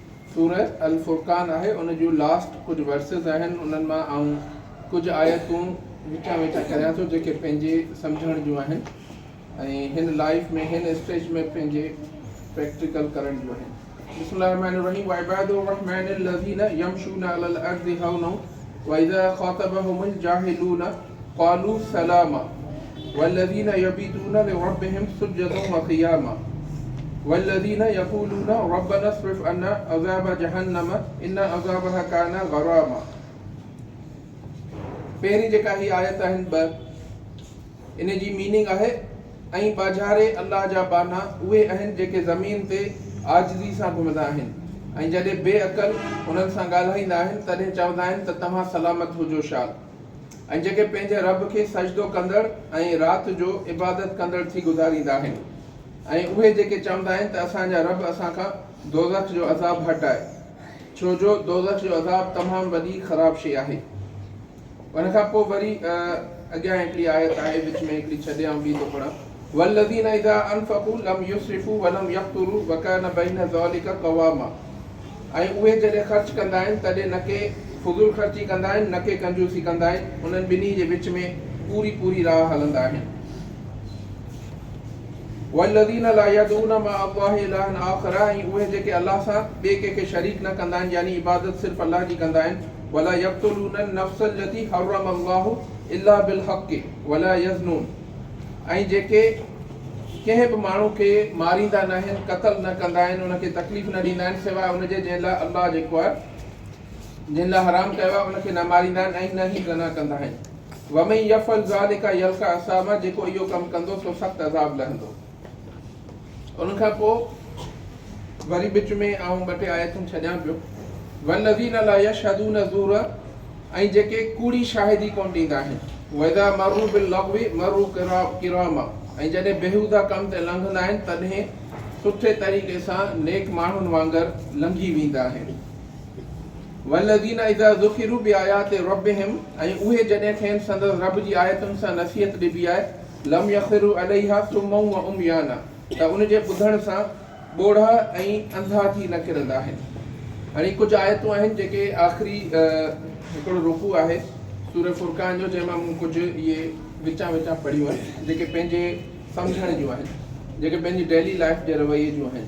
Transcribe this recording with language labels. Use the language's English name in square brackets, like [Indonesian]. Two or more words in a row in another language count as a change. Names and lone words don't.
[Sindhi] सूरह अल फुरकान आहे, उन जो लास्ट कुझु वर्सेस आहिनि, उन्हनि मां आऊं कुझु आयतूं विचा विचा करियां थो जेके पंहिंजे सम्झण जूं आहिनि ऐं हिन लाइफ में हिन स्टेज में पंहिंजे प्रैक्टिकल करण जूं आहिनि। [Arabic] بسم الله الرحمن الرحيم. وعباد الرحمن الذين يمشون على الأرض هونا وإذا خاطبهم الجاهلون قالوا سلاما والذين يبيتون لربهم سجدا وقياما والذين يقولون ربنا اصرف عنا عذاب جهنم إن عذابها كان غراما. [Sindhi] पहिरीं जेका ही आयत आहिनि ॿ, इन जी मीनिंग आहे ऐं बाज़ारे अल्लाह जा बाना उहे आहिनि जेके ज़मीन ते आजिज़ी सां घुमंदा आहिनि ऐं जॾहिं बेअक़ल उन्हनि सां ॻाल्हाईंदा आहिनि तॾहिं चवंदा आहिनि त तव्हां सलामत हुजो शाल। ऐं जेके पंहिंजे रब खे सजदो कंदड़ ऐं राति जो इबादत कंदड़ थी गुज़ारींदा आहिनि ऐं उहे जेके चवंदा आहिनि त असांजा रब असांखां दोज़ख जो अज़ाब हटाए, छो जो दोज़ख जो अज़ाब तमामु वॾी ख़राब शइ आहे। उन खां पोइ वरी अॻियां हिकिड़ी आयत आहे, विच में हिकिड़ी छॾे ऐं ॿी थो पढ़ां। [Arabic] والذين إذا أنفقوا لم يسرفوا ولم يقتروا وكان بين ذلك قواما. [Sindhi] ऐं उहे जॾहिं ख़र्च कंदा आहिनि तॾहिं न के फुज़ूल ख़र्ची कंदा आहिनि न के कंजूसी कंदा आहिनि, उन्हनि ॿिन्ही जे विच में पूरी राह हलंदा आहिनि। [Arabic] والذين لا يدعون مع الله إلها آخر. [Sindhi] ऐं उहे जेके अल्लाह सां ॿिए कंहिंखे शरीक न कंदा आहिनि, यानी इबादत सिर्फ़ु अल्लाह जी कंदा आहिनि। [Arabic] ولا يقتلون النفس التي حرم الله إلا بالحق ولا يزنون. [Sindhi] ऐं जेके कंहिं बि माण्हू खे मारींदा न आहिनि, क़त्ल न कंदा आहिनि, उनखे तकलीफ़ न ॾींदा आहिनि सवाइ उनजे जंहिं लाइ अल्लाह जेको आहे जिन लाइ हराम कयो आहे उनखे न मारींदा आहिनि ऐं न ई ज़ना कंदा आहिनि। [Arabic] ومن يفعل ذلك يلق أثاما. [Sindhi] जेको इहो कमु कंदो सो सख़्तु अज़ाब लहंदो। उन खां पोइ वरी विच में आऊं ॿ टे आयतूं छॾियां पियो। [Arabic] والذين لا يشهدون الزور. [Sindhi] ऐं जेके कूड़ी शाहिदी कोन ॾींदा आहिनि। [Arabic] وإذا مروا باللغو مروا كراما. [Sindhi] ऐं जॾहिं बेहूदा कम ते लंघंदा आहिनि तॾहिं सुठे तरीक़े सां नेक माण्हुनि वांगुरु लंघी वेंदा आहिनि। [Arabic] والذين إذا ذكروا بآيات ربهم. [Sindhi] ऐं उहे जॾहिं खेनि संदसि रब जी आयतुनि सां नसीहत ॾिबी आहे, [Arabic] لم يخروا عليها صما وعميانا. [Sindhi] त उनजे ॿुधण सां ॿोढ़ा ऐं अंधा थी न किरंदा आहिनि। हाणे कुझु आयतूं आहिनि जेके आख़िरी हिकिड़ो रुकू आहे सूरह फुरकान जो, जंहिंमां मूं कुझु इहे विचा पढ़ियूं आहिनि जेके पंहिंजे सम्झण जूं आहिनि, जेके पंहिंजी [English] daily life [Sindhi] जे रवैये जूं आहिनि।